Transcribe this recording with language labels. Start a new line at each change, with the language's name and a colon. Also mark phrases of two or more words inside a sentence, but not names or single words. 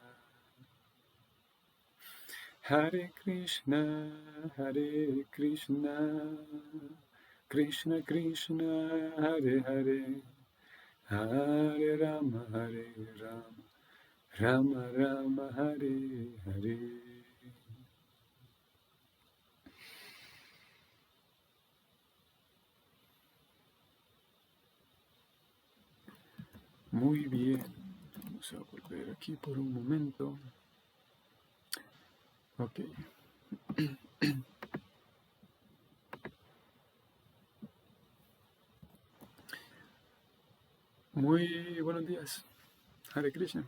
Sanskrit: Hare Krishna, Krishna Krishna, Hare Hare, Hare Rama, Rama Rama, Hare Hare.
Spanish: Muy bien, vamos a volver aquí por un momento. Ok. Muy buenos días,
Sanskrit: Hare Krishna.